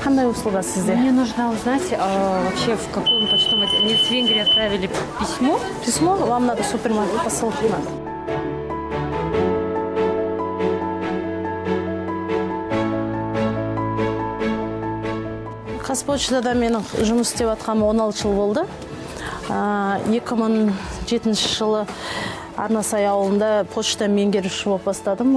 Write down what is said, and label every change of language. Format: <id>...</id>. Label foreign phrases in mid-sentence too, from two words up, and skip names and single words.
<kk>услуга сізде?</kk> <ru>Мне нужно узнать, вообще в каком почтовом отделе. Мне с Венгрии отправили письмо. Письмо? Вам надо супермаркет, посылка надо.</ru> <kk>Қазпочтада менің жұмыс істеп жатқаным 16 жыл болды. 2007 жылы Арнасай ауылында почта меңгеруші болып бастадым.</kk>